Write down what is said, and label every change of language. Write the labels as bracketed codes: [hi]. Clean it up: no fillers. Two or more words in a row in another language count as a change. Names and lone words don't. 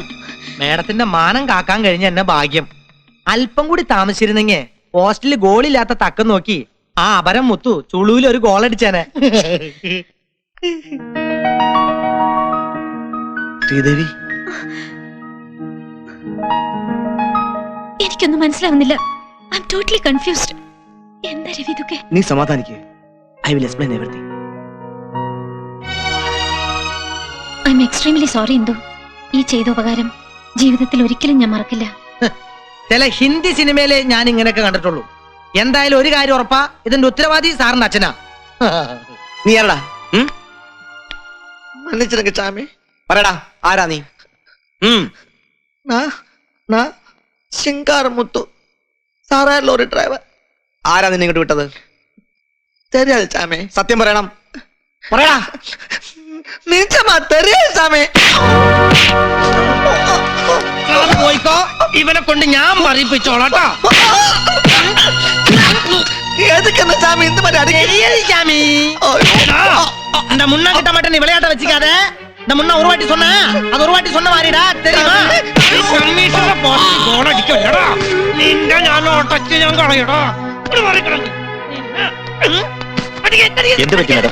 [ml] മാഡത്തിന്റെ മാനം കാക്കാൻ കഴിഞ്ഞ എന്നെ ഭാഗ്യം. അല്പം കൂടി താമസിച്ചിരുന്നെങ്കിൽ പോസ്റ്റില് ഗോളില്ലാത്ത തക്കം നോക്കി ആ അപരം മുത്തു ചുളുവിൽ ഒരു ഗോൾ അടിച്ചാനെ. ശ്രീദേവി, എനിക്കൊന്നും മനസ്സിലാവുന്നില്ല. [en] I'm totally confused. [ml] എന്താ രവി ഇതൊക്കെ? നീ സമാധാനിക്ക്. [en] I will explain everything. I'm extremely sorry ഇന്ദു. [ml] ഈ ചെയ്ത ഉപകാരം ജീവിതത്തിൽ ഒരിക്കലും ഞാൻ മറക്കില്ല. ചില ഹിന്ദി സിനിമയിലെ ഞാൻ ഇങ്ങനെയൊക്കെ കണ്ടിട്ടുള്ളൂ. എന്തായാലും ഒരു കാര്യം ഉറപ്പാ, ഇതിന്റെ ഉത്തരവാദി സാറിന്റെ അച്ഛനാ. നീ ആരടാ? [ta] மன்னிச்சிருக்க சாமி [ml] പറയടാ, ആരാ നീ? ശിങ്കാരമുത്തു, സാറാ ലോറി ഡ്രൈവർ. ആരാ നിന്നെ ഇങ്ങോട്ട് വിട്ടത്? [ta] தெரியாதே சாமே, [ml] സത്യം പറയണം. പറയടാ. [ta] நிஜமா தெரியாதே சாமே. [ml] പോയിക്കോ, ഇവനെ കൊണ്ട് ഞാൻ പറയിപ്പിച്ചോളാട്ടോ. [ta] எதுக்கு சாமி இந்த மாதிரி அடிக்கடி சாமி இந்த முன்னா கிட்ட மட்டும் நீ விளையாட்ட வச்சுக்காத. இந்த முன்னா ஒரு வாட்டி சொன்ன, அது ஒரு வாட்டி சொன்ன மாதிரிடா, தெரியுமா? கமிஷன [en] post goal [ta] அடிக்கடா. [ml] നിന്നെ ഞാൻ ഒട്ടച്ച് ഞാൻ കളയടാ. ഒരു വരി കിടന്നു. എന്ത് പറ്റി മാഡം?